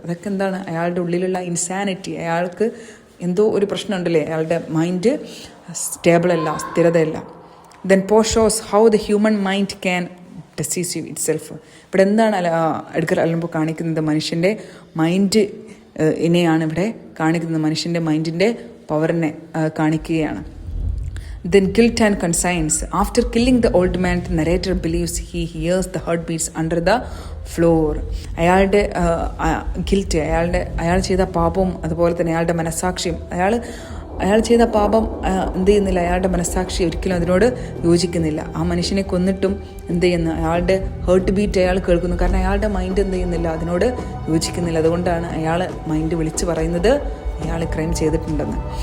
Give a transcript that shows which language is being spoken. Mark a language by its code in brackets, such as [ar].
[ml] അതൊക്കെ അയാളുടെ ഉള്ളിലുള്ള ഇൻസാനിറ്റി. അയാൾക്ക് എന്തോ ഒരു പ്രശ്നമുണ്ടല്ലേ, അയാളുടെ മൈൻഡ് സ്റ്റേബിളല്ല, സ്ഥിരതയല്ല. [en] Then Poe shows how the human mind can deceive itself. [ml] ഇവിടെ എഡ്ഗർ അലൻ പോ കാണിക്കുന്നത് മനുഷ്യൻ്റെ മൈൻഡ് ഇനെയാണ് ഇവിടെ കാണിക്കുന്നത്. മനുഷ്യൻ്റെ മൈൻഡിൻ്റെ പവറിനെ കാണിക്കുകയാണ്. [en] Then guilt and conscience. After killing the old man, the narrator believes he hears the heartbeats under the floor. [ml] അയാളുടെ ഗിൽറ്റ്, അയാൾ ചെയ്ത പാപവും അതുപോലെ തന്നെ അയാളുടെ മനസ്സാക്ഷിയും. അയാൾ ചെയ്ത പാപം എന്ത് ചെയ്യുന്നില്ല, അയാളുടെ മനസ്സാക്ഷി ഒരിക്കലും അതിനോട് യോജിക്കുന്നില്ല. ആ മനുഷ്യനെ കൊന്നിട്ടും എന്ത് ചെയ്യുന്നു, അയാളുടെ ഹേർട്ട് ബീറ്റ് അയാൾ കേൾക്കുന്നു. കാരണം അയാളുടെ മൈൻഡ് എന്ത് ചെയ്യുന്നില്ല, അതിനോട് യോജിക്കുന്നില്ല. അതുകൊണ്ടാണ് അയാൾ മൈൻഡ് വിളിച്ച് പറയുന്നത് അയാൾ ക്രൈം ചെയ്തിട്ടുണ്ടെന്ന്.